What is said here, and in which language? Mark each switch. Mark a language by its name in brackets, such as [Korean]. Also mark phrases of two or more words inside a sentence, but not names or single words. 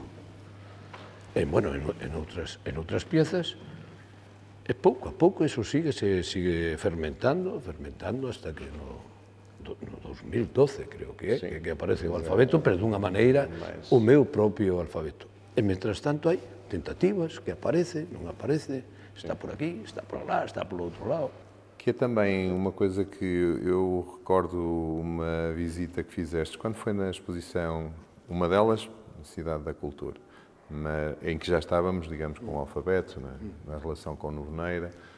[Galician] E, bueno, en outras piezas, e pouco a pouco eso [Spanish] sigue fermentando hasta que [Galician] no 2012, creo que é, que aparece o alfabeto, pero dunha maneira o meu propio alfabeto. E, mentras tanto, hai tentativas que aparece, non aparece, está por aquí, está por lá, está polo outro lado. [Portuguese] Que é também uma coisa que eu recordo uma visita que fizeste, quando foi na exposição, uma delas, na Cidade da Cultura, em que já estávamos, digamos, com o alfabeto, na relação com Noveneira.